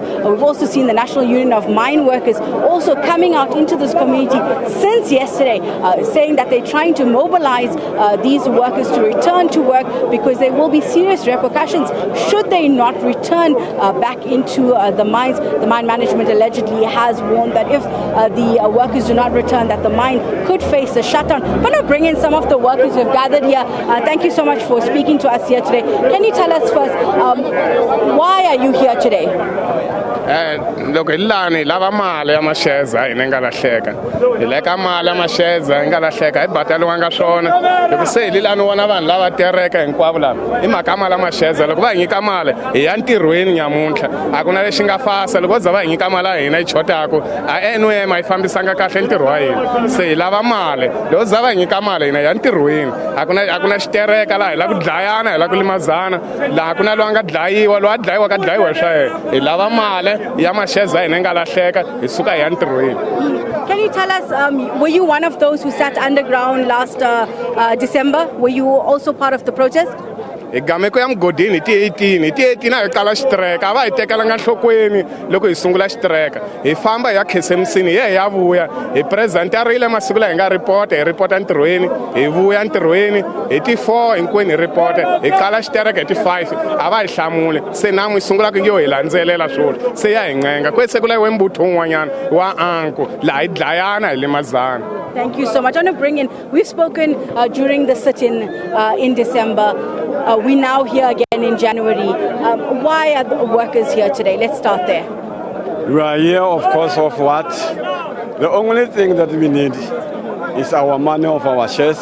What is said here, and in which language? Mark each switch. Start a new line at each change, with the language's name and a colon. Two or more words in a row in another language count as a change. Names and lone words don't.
English: We've also seen the National Union of Mine Workers also coming out into this community since yesterday, saying that they're trying to mobilize these workers to return to work because there will be serious repercussions should they not return back into the mines. The mine management allegedly has warned that if the workers do not return, that the mine could face a shutdown. I'm going to bring in some of the workers who have gathered here. Thank you so much for speaking to us here today. Can you tell us first, why are you here today?
Tsonga: Loko hilani lava mali ya masheza ina nga lahleka hileka mali ya masheza nga lahleka hi bataliwa nga swona loko se hilani wona vanhu lava tereka hinkwavo lava i makama la masheza loko va nyika mali hi ya ntirhweni nyamuntlha a ku na lexi nga fasa loko za va nyika mali hina yi chotako a NUM yi fambisanga kahle ntirho wa hina se hi lava mali loko za va nyika mali hina ya ntirhweni a ku na xitereka la hi la ku dlayana hi la ku limazana la ku na lo nga dlayiwa lo a dlayiwa ka dlayiwa swa yena hi lava mali.
English: Can you tell us, were you one of those who sat underground last December? Were you also part of the protest?
Tsonga: Igameko ya mgodini ti 18 a hi kala xitreka a va hi tekela nga nhlokweni loko hi sungula xitreka hi famba ya khesemsini ye ya vuya hi president a rile masiku la hi nga report hi reporta ntirhweni hi vuya ntirhweni hi ti 4 hinkwenu hi report hi kala xitreka hi ti 5 a va hi hlamule se namu hi sungula ku yo hi landzelela swona se ya hi ncenga kwese kula wembutho un'wanyana wa anko la hi dlayana hi limazana.
English: Thank you so much. I want to bring in, we've spoken during the sit-in in December. We're now here again in January. Why are the workers here today? Let's start there. We are here, of course, of what? The only thing that we need is our money of our shares.